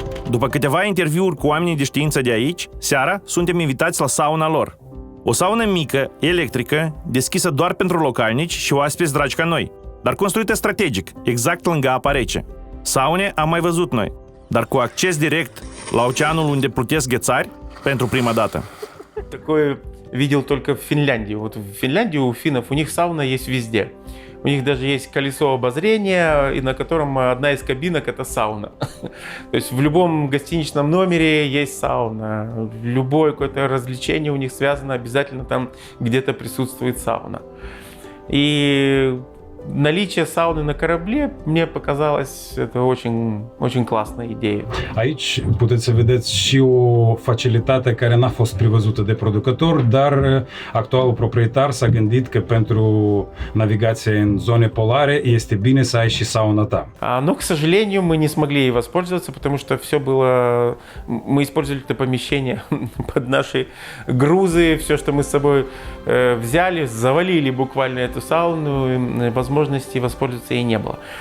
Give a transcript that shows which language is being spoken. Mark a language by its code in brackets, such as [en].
[ro] După câteva interviuri cu oamenii de știință de aici, seara suntem invitați la sauna lor. O saună mică, electrică, deschisă doar pentru localnici și oaspeți dragi ca noi, dar construită strategic, exact lângă apa rece. Saune am mai văzut noi, dar cu acces direct la oceanul unde plutesc ghețari pentru prima dată. [ru] Такое видел только в Финляндии. Вот в Финляндии у финнов, у них сауна есть везде. У них даже есть колесо обозрения, и на котором одна из кабинок это сауна. То есть в любом гостиничном номере есть сауна. Любое какое-то развлечение у них связано, обязательно там где-то присутствует сауна. И наличие сауны на корабле мне показалось это очень классная идея. [ro] Aici puteți să vedeți și o facilitate care n-a fost prevăzută de producător, dar actualul proprietar s-a gândit că pentru navigație în zone polare este bine să ai și sauna ta. [ru] Но, к сожалению, мы не смогли ей воспользоваться, потому что все было... Мы использовали это помещение под наши грузы, все, что мы с собой взяли, завалили буквально эту сауну, возможности воспользоваться ей не было.